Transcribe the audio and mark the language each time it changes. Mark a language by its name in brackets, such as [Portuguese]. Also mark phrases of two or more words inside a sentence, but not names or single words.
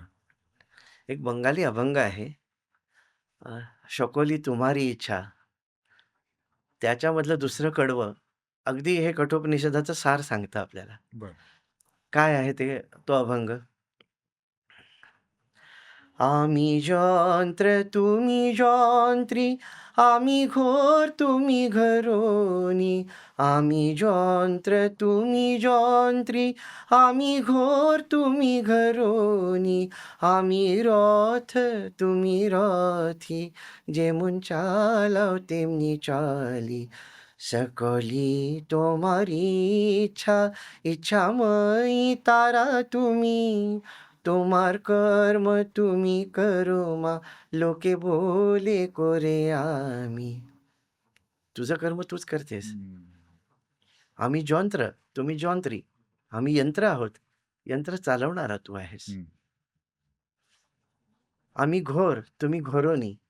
[Marathi] एक बंगाली अभंग आहे, शकोली तुम्हारी इच्छा. त्याच्यामधलं दुसरं कडवं अगदी हे कठोपनिषदाचं सार सांगतं आपल्याला. बरं. काय आहे ते तो अभंग? आम्ही [Bangla] যন্ত্র তুমি যন্ত্রী আমি ঘোর তুমি ঘরণী আমি যন্ত্র তুমি যন্ত্রী আমি ঘোর তুমি ঘরণী আমি রথ তুমি রথী যেমন চালাও তেমনি চালি সকলি তোমারই ইচ্ছা ইচ্ছাময়ী তারা তুমি তোমার কর্ম তুমি করো মা লোকে বলে করে আমি. [Marathi] तुझं कर्म तूच करतेस. हं, आम्ही जॉन्त्र, तुम्ही जॉन्त्री. आम्ही यंत्र आहोत. यंत्र चालवणारा तू आहेस. हं, आम्ही घोर, तुम्ही घोरोनी.